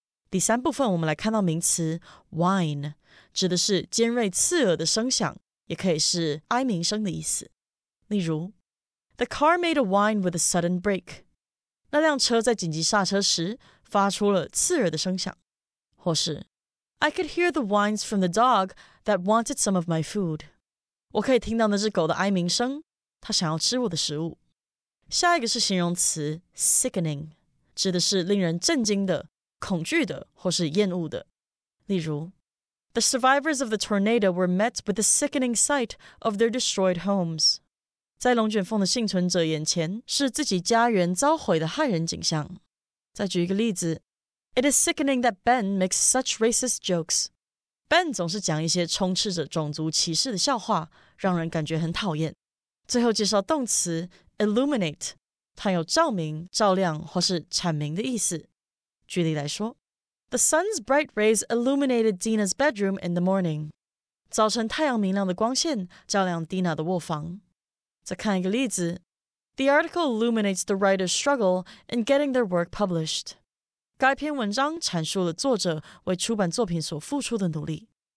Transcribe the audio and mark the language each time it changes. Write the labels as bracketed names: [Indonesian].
[Chinese] 第三部分我们来看到名词 whine， 指的是尖锐刺耳的声响，也可以是哀鸣声的意思。例如 [English] The car made a whine with a sudden brake. [Chinese] 那辆车在紧急刹车时发出了刺耳的声响。或是 [English] I could hear the whines from the dog that wanted some of my food. [Chinese] 我可以听到那只狗的哀鸣声，它想要吃我的食物。下一个是形容词 sickening， 指的是令人震惊的、恐惧的或是厌恶的。例如 [English] The survivors of the tornado were met with the sickening sight of their destroyed homes. [Chinese] 在龙卷风的幸存者眼前是自己家园遭毁的骇人景象。再举一个例子 [English] It is sickening that Ben makes such racist jokes. [Chinese] Ben 总是讲一些充斥着种族歧视的笑话，让人感觉很讨厌。最后介绍动词 illuminate， 它有照明、照亮或是阐明的意思。举例来说 [English] The sun's bright rays illuminated Dina's bedroom in the morning. [Chinese] 早晨太阳明亮的光线照亮 Dina 的卧房。再看一个例子 [English] The article illuminates the writer's struggle in getting their work published. [Chinese] 该篇文章阐述了作者为出版作品所付出的努力。